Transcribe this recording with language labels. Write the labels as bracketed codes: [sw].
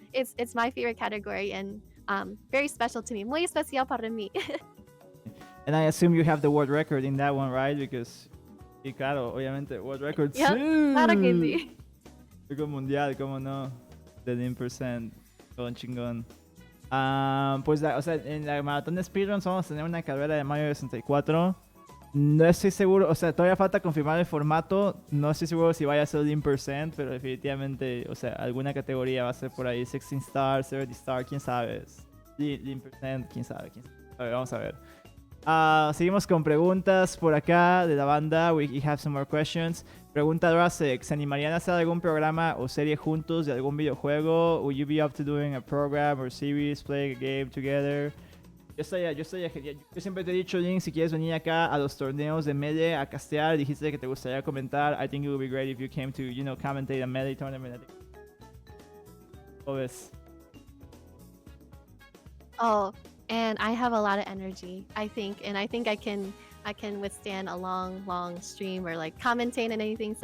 [en] It's my favorite category and very special to me. [es] Muy especial para mí. [en] And I assume you have the world record in that one, right? Because [es] claro, obviamente [en] world record. [es] Yep, claro que sí. Récord mundial, cómo no, de 10%, con chingón. Pues, o sea, en la maratón de speedruns vamos a tener una carrera de Mario 64. No estoy seguro, o sea, todavía falta confirmar el formato. No estoy seguro si vaya a ser 10%, pero definitivamente, o sea, alguna categoría va a ser por ahí. 16 Star, 70 Star, quién sabe. 10%, quién sabe. A ver, vamos a ver. Seguimos con preguntas por acá de la banda. [en] We have some more questions. [es] Pregunta Rasek, ¿se animarían a hacer algún programa o serie juntos de algún videojuego? [en] Would you be up to doing a program or series, playing a game together? [es] Yo siempre te he dicho, Link, si quieres venir acá a los torneos de Melee a castear, dijiste que te gustaría comentar. [en] I think it would be great if you came to, commentate a Melee tournament. [es] ¿Cómo ves? [en] Oh, and I have a lot of energy, I think I can withstand a long stream or like commentate and anything.